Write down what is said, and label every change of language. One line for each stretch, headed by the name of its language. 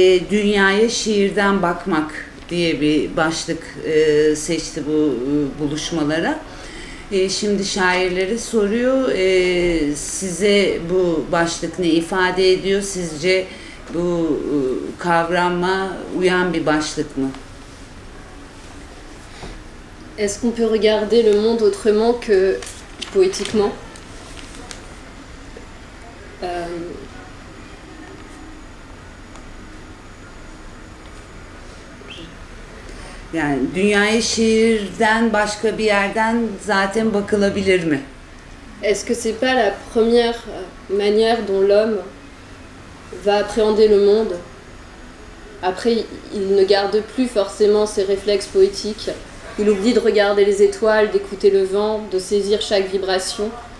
Turkish: Dünyaya şiirden bakmak diye bir başlık seçti bu buluşmalara. Şimdi şairleri soruyor, size bu başlık ne ifade ediyor? Sizce bu kavrama uyan bir başlık mı?
French: Est-ce qu'on peut regarder le monde autrement que poétiquement?
Turkish: Yani dünyaya şiirden başka bir yerden zaten bakılabilir mi?
French: Est-ce que c'est pas la première manière dont l'homme va appréhender le monde? Après, il ne garde plus forcément ses réflexes poétiques. Il oublie de regarder les étoiles, d'écouter le vent, de saisir chaque vibration.